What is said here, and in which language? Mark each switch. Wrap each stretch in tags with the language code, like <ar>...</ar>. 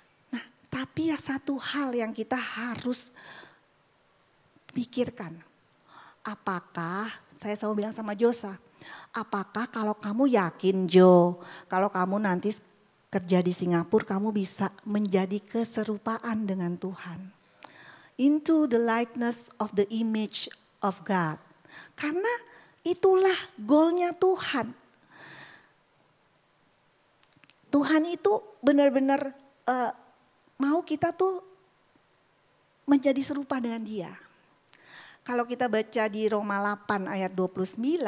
<id>Nah, tapi ya satu hal yang kita harus pikirkan. Apakah, saya selalu bilang sama Josa, apakah kalau kamu yakin Jo, kalau kamu nanti kerja di Singapura, kamu bisa menjadi keserupaan dengan Tuhan.</id> <en>Into the likeness of the image of God.</en> <id>Karena itulah goalnya Tuhan. Tuhan itu benar-benar mau kita tuh menjadi serupa dengan Dia. Kalau kita baca di Roma 8 ayat 29.</id>